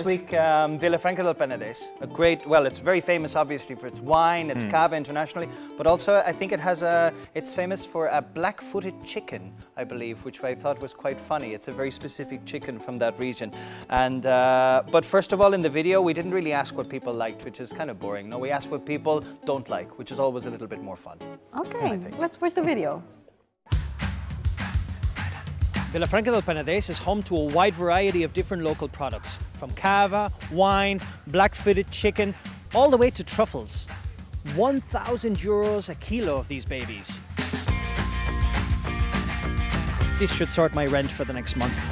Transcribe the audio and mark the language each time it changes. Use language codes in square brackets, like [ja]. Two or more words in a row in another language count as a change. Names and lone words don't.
[en] week Vilafranca del Penedès, a great, well, it's very famous obviously for its wine, its cava internationally, but also I think it's famous for a black-footed chicken, I believe, which I thought was quite funny. It's a very specific chicken from that region. And but first of all, in the video we didn't really ask what people liked, which is kind of boring. No, we asked what people don't like, which is always a little bit more fun. Okay, let's watch the video. Vilafranca del Penedès is home to a wide variety of different local products, from cava, wine, black-footed chicken, all the way to truffles. 1,000 euros a kilo of these babies. This should sort my rent for the next month.